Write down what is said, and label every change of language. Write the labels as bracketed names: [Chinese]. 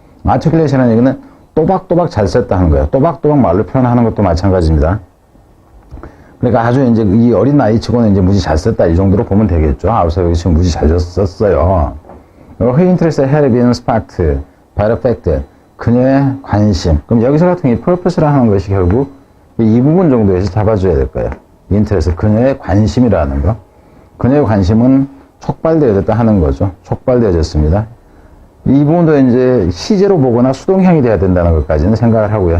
[Korean] articulation이라는 얘기는 또박또박 잘 썼다 하는 거예요. 또박또박 말로 표현하는 것도 마찬가지입니다. 그러니까 아주 이제 이 어린 나이치고는 이제 무지 잘 썼다 이 정도로 보면 되겠죠. 9살 여기 지금 무지 잘 썼어요. [English] Her interest had been sparked by the fact that [Korean] 그녀의 관심. 그럼 여기서 같은 이 purpose라 하는 것이 결국 이 부분 정도에서 잡아줘야 될 거예요. 인터레스, 그녀의 관심이라는 거. 그녀의 관심은 촉발되어졌다 하는 거죠. 촉발되어졌습니다. 이 부분도 이제 시제로 보거나 수동형이 돼야 된다는 것까지는 생각을 하고요.